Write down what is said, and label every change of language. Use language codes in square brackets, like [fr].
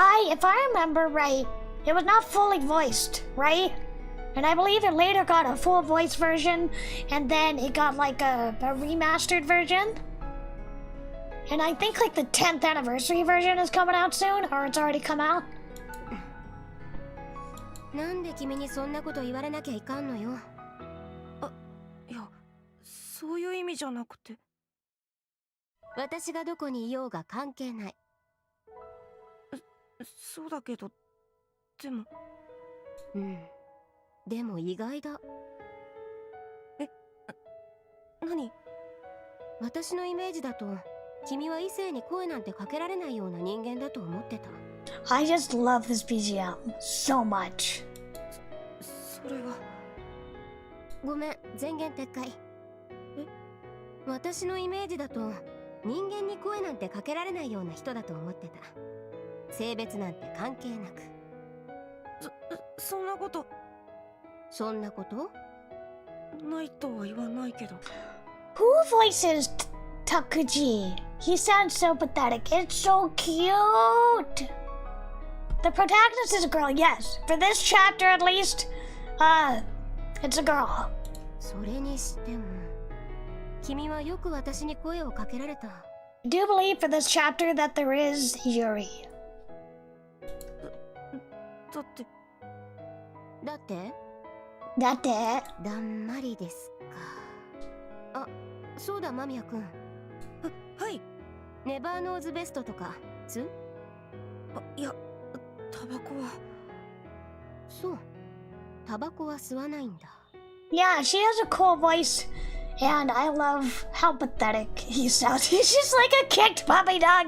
[en] If I remember right, it was not fully voiced, right? And I believe it later got a full voice version, and then it got like a remastered version. And I think like the 10th anniversary version is coming out soon, or it's already come out. [ja] なんで君にそんなこと言われなきゃいかんのよ。いや、そういう意味じゃなくて。私がどこにいようが関係ない。そうだけど、でも。でも意外だ。何？私のイメージだと、君は異性に声なんてかけられないような人間だと思ってた。 [en] I just love this BGM so much. [ja] それは。ごめん、前言撤回。私のイメージだと、人間に声なんてかけられないような人だと思ってた。性別なんて関係なく。そんなこと。そんなこと？ないとは言わないけど。 [en] Who voices Takuji? He sounds so pathetic. It's so cute. The protagonist is a girl, yes. For this chapter at least, it's a girl. [ja] それにしても、君はよく私に声をかけられた。 [en] I do believe for this chapter that there is Yuri. [ja] だって。だってだんまりですか。あ、そうだ間宮くん。はい。ネバーノーズベストとか吸う？いや、タバコは。そう。タバコは吸わないんだ。 [en] Yeah, she has a cool voice, and I love how pathetic he sounds. He's just like a kicked puppy dog.